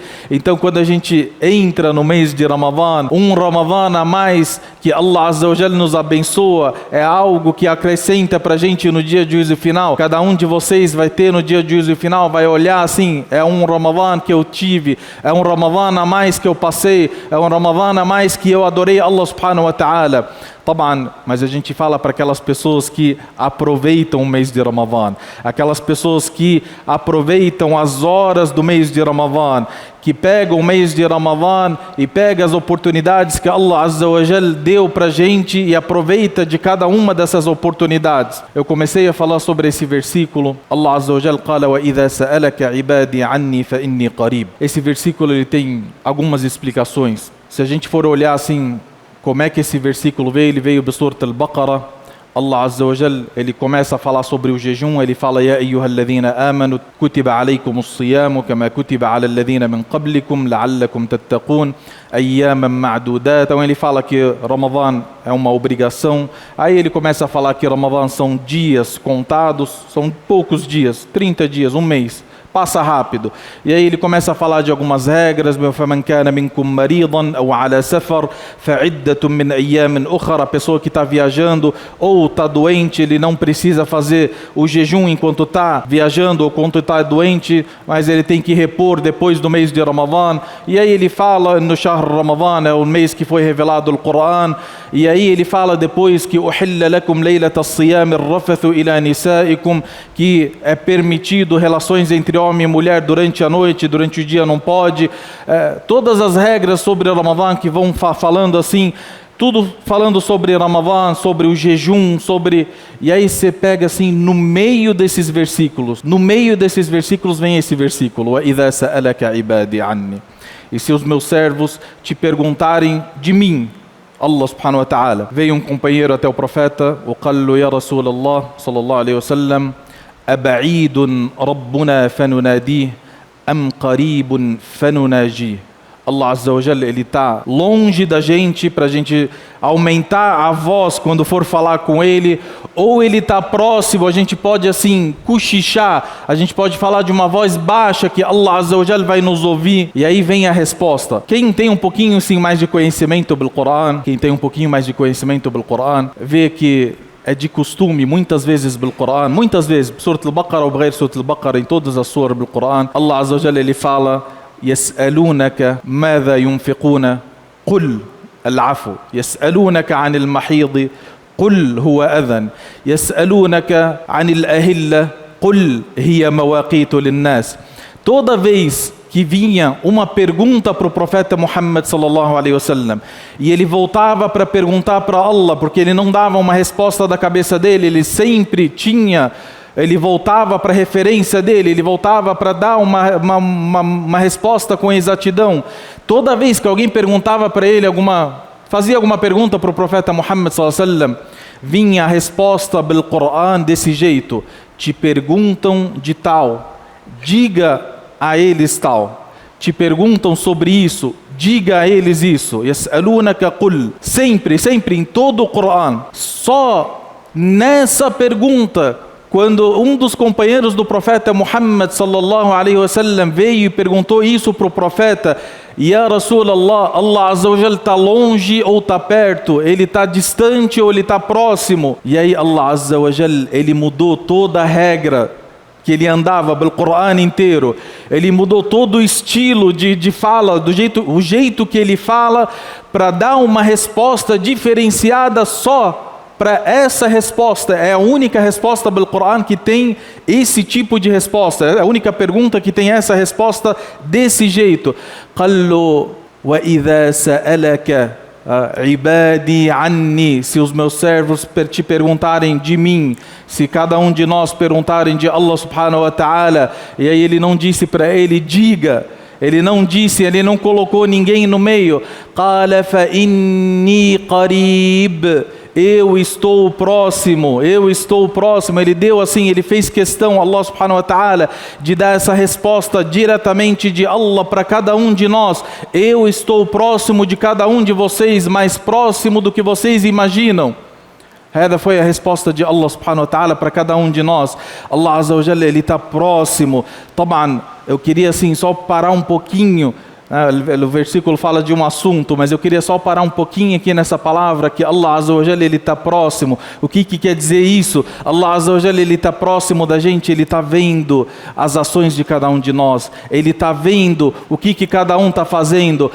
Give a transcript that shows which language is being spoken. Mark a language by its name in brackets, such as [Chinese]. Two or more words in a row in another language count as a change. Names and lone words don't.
[Portuguese] Então quando a gente entra no mês de Ramadã, um Ramadã a mais que [Arabic] الله عز وجل [Portuguese] nos abençoa, é algo que acrescenta para a gente no dia de juízo final. Cada um de vocês vai ter no dia de juízo final, vai olhar assim, é um Ramadã que eu tive, é um Ramadã a mais que eu passei, é um Ramadã a mais que eu adorei [Arabic] الله سبحانه وتعالى. [Portuguese] Taban, mas a gente fala para aquelas pessoas que aproveitam o mês de Ramadã, aquelas pessoas que aproveitam as horas do mês de Ramadã, que pegam o mês de Ramadã e pegam as oportunidades que [Arabic] الله عز وجل [Portuguese] deu para a gente e aproveita de cada uma dessas oportunidades. Eu comecei a falar sobre esse versículo. [Arabic] الله عز وجل قال وإذا سألك عبادي عني فإني قريب. [Portuguese] Esse versículo ele tem algumas explicações. Se a gente for olhar assim, como é que esse versículo veio? Ele veio do Surat al-Baqarah, [Arabic] الله عز وجل, [Portuguese] ele começa a falar sobre o jejum, ele fala: [Arabic] يا أيها الذين آمنوا كتب عليكم الصيام كما كتب على الذين من قبلكم لعلكم تتقون أياما معدودات. [Portuguese] Então ele fala que Ramadã é uma obrigação. Aí ele começa a falar que Ramadã são dias contados, são poucos dias, 30 dias, um mês. Passa rápido. E aí ele começa a falar de algumas regras. [Arabic] فَمَنْ كَانَ مِنْكُمْ مَرِيضًا أَوْ عَلَى سَفَرٍ فَعِدَّةٌ مِنْ أَيَّامٍ أُخَرَ. [Portuguese] A pessoa que está viajando ou está doente, ele não precisa fazer o jejum enquanto está viajando ou quando está doente, mas ele tem que repor depois do mês de Ramadã. E aí ele fala no [Arabic] شهر رمضان, [Portuguese] é o mês que foi revelado o Corão. E aí ele fala depois que [Arabic] أُحِلَّ لَكُمْ لَيْلَةَ الصِّيَامِ الرَّفَثُ إِلَى نِسَائِكُمْ, [Portuguese] que é permitido relações entre homem e mulher durante a noite, durante o dia não pode. Todas as regras sobre Ramadã que vão falando assim, tudo falando sobre Ramadã, sobre o jejum, sobre... E aí você pega assim, no meio desses versículos vem esse versículo: [Arabic] وَإِذَا سَأَلَكَ عِبَادِي عَنِّي. [Portuguese] E se os meus servos te perguntarem de mim, [Arabic] الله سبحانه وتعالى, [Portuguese] veio um companheiro até o profeta, [Arabic] وَقَالُ يَا رَسُولَ اللَّهِ صلى الله عليه وسلم أبعيد ربنا فنناديه أم قريب فنناجيه. الله عز وجل, [Portuguese] ele está longe da gente para a gente aumentar a voz quando for falar com ele, ou ele está próximo, a gente pode assim cochichar, a gente pode falar de uma voz baixa que [Arabic] الله عز وجل [Portuguese] vai nos ouvir. E aí vem a resposta. Quem tem um pouquinho assim mais de conhecimento do Corão, vê que é de costume, muitas vezes do Corão, muitas vezes, Surat al-Baqarah ou Bghayr Surat al-Baqarah, em todas as suras do Corão, [Arabic] الله عز وجل, [Portuguese] ele fala: [Arabic] يسألونك ماذا ينفقون قل العفو يسألونك عن المحيض قل هو أذن يسألونك عن الأهلة قل هي مواقيت للناس. [Portuguese] Toda vez que vinha uma pergunta para o profeta Muhammad [Arabic] صلى الله عليه وسلم [Portuguese] e ele voltava para perguntar para Allah, porque ele não dava uma resposta da cabeça dele, ele voltava para a referência dele, ele voltava para dar uma resposta com exatidão. Toda vez que alguém perguntava para ele fazia alguma pergunta para o profeta Muhammad [Arabic] صلى الله عليه وسلم, [Portuguese] vinha a resposta do Corão desse jeito: te perguntam de tal, diga a eles tal. Te perguntam sobre isso, diga a eles isso. [Arabic] يسألونك قل. [Portuguese] Sempre em todo o Corão. Só nessa pergunta, quando um dos companheiros do profeta Muhammad [Arabic] صلى الله عليه وسلم [Portuguese] veio e perguntou isso para o profeta: [Arabic] يا رسول الله, الله عز وجل [Portuguese] está longe ou está perto? Ele está distante ou ele está próximo? [Arabic] E aí الله عز وجل, [Portuguese] ele mudou toda a regra que ele andava pelo Corão inteiro. Ele mudou todo o estilo de fala, o jeito que ele fala, para dar uma resposta diferenciada só para essa resposta. É a única resposta do Corão que tem esse tipo de resposta. É a única pergunta que tem essa resposta desse jeito. [Arabic] قَالُّ وَإِذَا سَأَلَكَ عِبَادِي عَنِّي. [Portuguese] Se os meus servos te perguntarem de mim, se cada um de nós perguntarem de [Arabic] الله سبحانه وتعالى. [Portuguese] E aí ele não disse para ele, diga. Ele não disse, ele não colocou ninguém no meio. [Arabic] قَالَ فَإِنِّي قَرِيبٌ. [Portuguese] Eu estou próximo. Ele deu assim, ele fez questão, [Arabic] الله سبحانه وتعالى, [Portuguese] de dar essa resposta diretamente de Allah para cada um de nós. Eu estou próximo de cada um de vocês, mais próximo do que vocês imaginam. Essa foi a resposta de [Arabic] الله سبحانه وتعالى [Portuguese] para cada um de nós. [Arabic] الله عز وجل, [Portuguese] ele está próximo. Taban, eu queria assim só parar um pouquinho. O versículo fala de um assunto, mas eu queria só parar um pouquinho aqui nessa palavra, que [Arabic] الله عز وجل, [Portuguese] ele está próximo. O que quer dizer isso? [Arabic] الله عز وجل, [Portuguese] ele está próximo da gente, ele está vendo as ações de cada um de nós, ele está vendo o que cada um está fazendo.